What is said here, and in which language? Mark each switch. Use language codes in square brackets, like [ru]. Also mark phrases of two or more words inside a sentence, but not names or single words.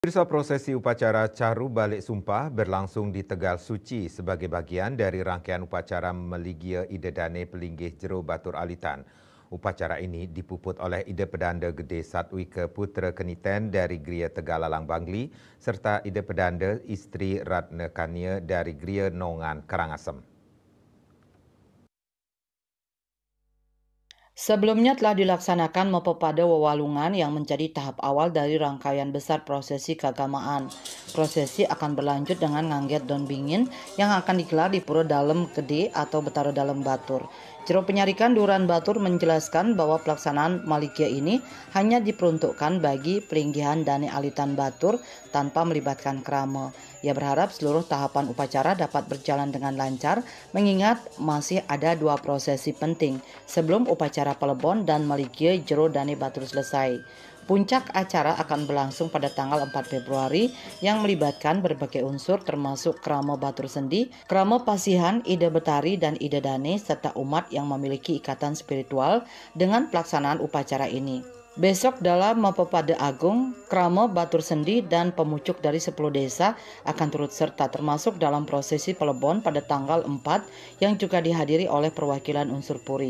[id] Pemirsa, prosesi upacara Caru Balik Sumpah berlangsung di Tegal Suci sebagai bagian dari rangkaian upacara Meligia Idedane Pelinggih Jero Batur Alitan. Upacara ini dipuput oleh Ide Pedanda Gede Satwike Putra Keniten dari Gria Tegal Alang Bangli serta Ide Pedanda Istri Ratna Kania dari Gria Nongan Karangasem. Sebelumnya telah dilaksanakan Mepepada Wewalungan yang menjadi tahap awal dari rangkaian besar prosesi keagamaan. Prosesi akan berlanjut dengan ngangget Don Bingin yang akan digelar di Pura Dalem Gede atau Betara Dalem Batur. Jero Penyarikan Duran Batur menjelaskan bahwa pelaksanaan Malikia ini hanya diperuntukkan bagi pelinggihan Dane Alitan Batur tanpa melibatkan krama. Ia berharap seluruh tahapan upacara dapat berjalan dengan lancar mengingat masih ada dua prosesi penting sebelum upacara Pelebon dan Malikia Jero Dane Batur selesai. Puncak acara akan berlangsung pada tanggal 4 Februari yang melibatkan berbagai unsur termasuk Krama Batur Sendi, Krama Pasihan, Ide Betari, dan Ide Dane serta umat yang memiliki ikatan spiritual dengan pelaksanaan upacara ini. Besok dalam Mepepada Agung, Krama Batur Sendi dan pemucuk dari 10 desa akan turut serta termasuk dalam prosesi Pelebon pada tanggal 4 yang juga dihadiri oleh perwakilan unsur Puri.